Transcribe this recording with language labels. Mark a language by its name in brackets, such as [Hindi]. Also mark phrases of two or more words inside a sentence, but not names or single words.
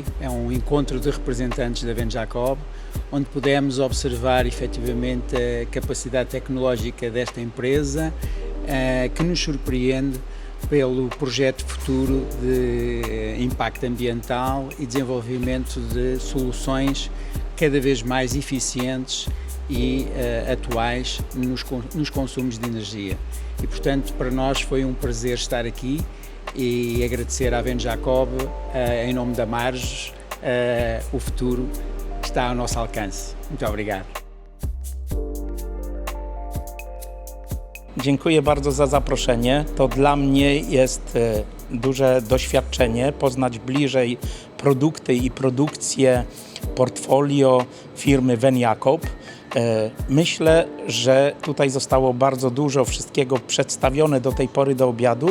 [Portuguese] é um encontro de representantes da Venjacob, onde pudemos observar efetivamente a capacidade tecnológica desta empresa, que nos surpreende pelo projeto futuro de impacto ambiental e desenvolvimento de soluções cada vez mais eficientes e atuais nos consumos de energia. E, portanto, para nós foi um prazer estar aqui e agradecer à Venjacob, em nome da Marges, o futuro está ao nosso alcance. Muito obrigado. [Polish] Dziękuję bardzo za zaproszenie. To dla mnie jest duże doświadczenie poznać bliżej produkty i produkcję portfolio firmy Venjacob. Myślę, że tutaj zostało bardzo dużo wszystkiego przedstawione do tej pory do obiadu.